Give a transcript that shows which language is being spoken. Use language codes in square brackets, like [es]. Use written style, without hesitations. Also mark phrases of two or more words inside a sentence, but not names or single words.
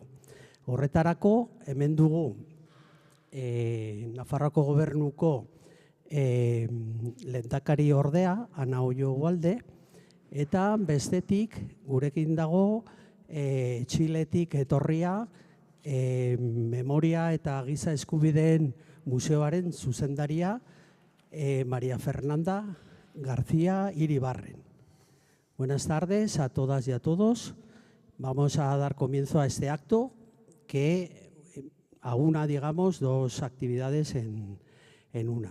[eu] Horretarako, hemen dugu Nafarroako Gobernuko lehendakari ordea, Ana Oio Ugalde, eta bestetik gurekin dago Txiletik etorria Memoria eta Giza Eskubideen Museoaren zuzendaria María Fernanda García Iribarren. [es] Buenas tardes a todas y a todos. Vamos a dar comienzo a este acto que aúna, digamos, dos actividades en una.